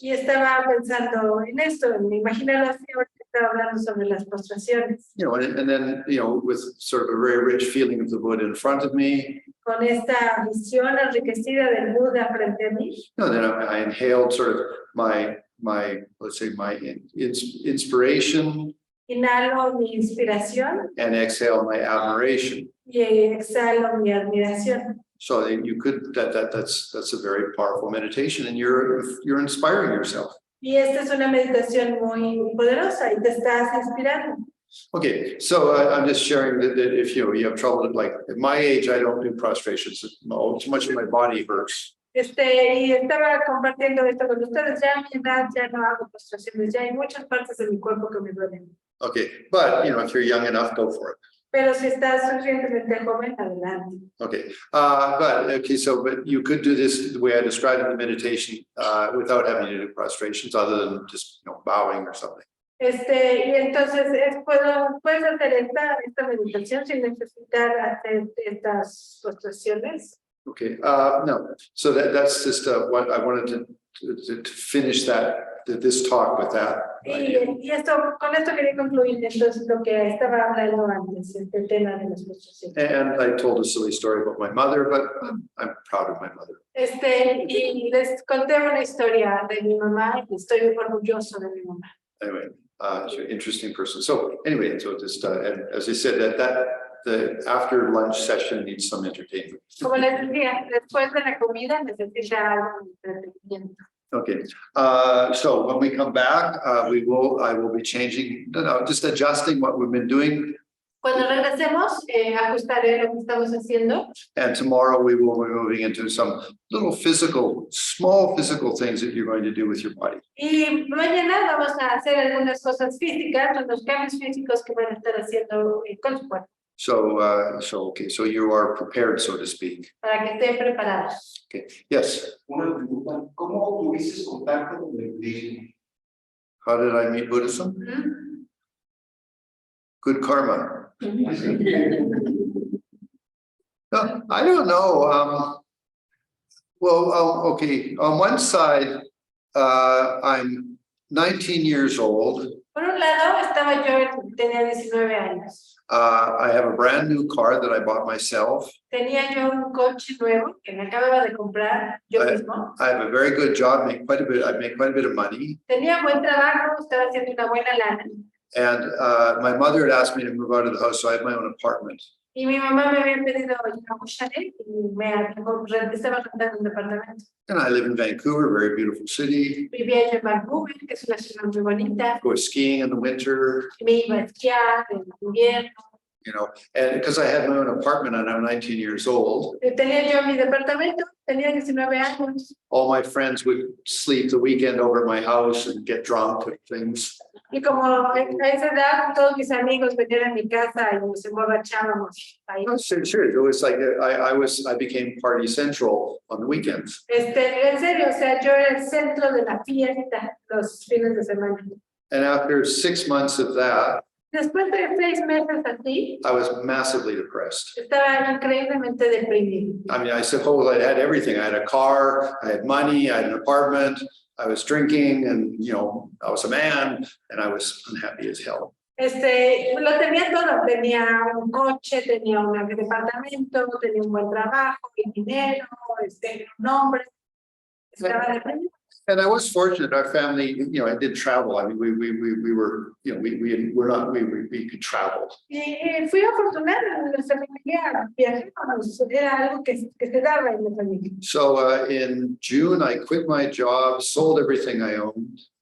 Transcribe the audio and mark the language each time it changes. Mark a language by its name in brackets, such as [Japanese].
[Spanish] Y estaba pensando en esto, me imaginaba así, ahora que estaba hablando sobre las prostraciones. [English] And then with sort of a very rich feeling of the Buddha in front of me. [Spanish] Con esta visión enriquecida del Buda frente a mí. [English] Then I inhaled sort of my let's say my inspiration. [Spanish] Inhalo mi inspiración. [English] And exhale my admiration. [Spanish] Y exhalo mi admiración. [English] So you could that's a very powerful meditation, and you're inspiring yourself. [Spanish] Y esta es una meditación muy poderosa y te estás inspirando. [English] Okay, so I'm just sharing that if you have trouble, like at my age, I don't do prostrations. Too much of my body hurts. [Spanish] Y estaba compartiendo esto con ustedes. Ya a mi edad ya no hago prostraciones, ya hay muchas partes de mi cuerpo que me duelen. [English] Okay, but if you're young enough, go for it. [Spanish] Pero si estás suficientemente joven, adelante. [English] Okay, but you could do this the way I described in the meditation without having to do prostrations, other than just bowing or something. [Spanish] Y entonces puedes hacer esta meditación sin necesitar hacer estas postraciones. [English] Okay, no. So that's just what I wanted to finish this talk with that. [Spanish] Y esto, con esto quería concluir entonces lo que estaba hablando antes, el tema de las frustraciones. [English] And I told a silly story about my mother, but I'm proud of my mother. [Spanish] Y les conté una historia de mi mamá y estoy orgulloso de mi mamá. [English] Anyway, she's an interesting person. So anyway, so just and as I said, the after lunch session needs some entertainment. [Spanish] Como les decía, después de la comida necesita algo de entretenimiento. [English] Okay, so when we come back, I will be changing, just adjusting what we've been doing. [Spanish] Cuando regresemos, ajustaré lo que estamos haciendo. [English] And tomorrow we will be moving into some little small physical things that you're going to do with your body. [Spanish] Y mañana vamos a hacer algunas cosas físicas, unos cambios físicos que van a estar haciendo con su cuerpo. [English] So, okay, so you are prepared, so to speak. [Spanish] Para que estén preparados. [English] Okay, yes. [Spanish] Una pregunta, ¿cómo tuviste contacto con el budismo? [English] How did I meet Buddhism? Good karma. No, I don't know. Okay, on one side, I'm 19 years old. [Spanish] Por un lado, tenía 19 años. [English] I have a brand new car that I bought myself. [Spanish] Tenía yo un coche nuevo que me acababa de comprar yo mismo. [English] I have a very good job, I make quite a bit of money. [Spanish] Tenía buen trabajo, estaba haciendo una buena lana. [English] And my mother had asked me to move out of the house, so I have my own apartment. [Spanish] Y mi mamá me había pedido ir a un chalet y estaba rentando un departamento. [English] And I live in Vancouver, very beautiful city. [Spanish] Vivía yo en Vancouver, que es una ciudad muy bonita. [English] Go skiing in the winter. [Spanish] Me iba a esquiar en invierno. [English] You know, and because I had my own apartment and I'm 19 years old. [Spanish] Tenía yo mi departamento, tenía 19 años. [English] All my friends would sleep the weekend over at my house and get drunk and things. [Spanish] Y como a esa edad, todos mis amigos venían a mi casa y nos emborrachábamos ahí. [English] No, sure. It was like I became party central on the weekends. [Spanish] En serio, o sea, yo era el centro de la fiesta los fines de semana. [English] And after 6 months of that, [Spanish] Después de 6 meses así, [English] I was massively depressed. [Spanish] estaba increíblemente deprimido. [English] I mean, I suppose I had everything. I had a car, I had money, I had an apartment, I was drinking, and you know, I was a man, and I was unhappy as hell. [Spanish] Lo tenía todo, tenía un coche, tenía un departamento, tenía un buen trabajo, y dinero, un hombre, estaba deprimido. [English] And I was fortunate. Our family, you know, I did travel. I mean, we were, you know, we could travel. [Spanish] Y fui afortunada en nuestra familia, viajamos, era algo que se daba en la familia. [English] So in June, I quit my job, sold everything I owned.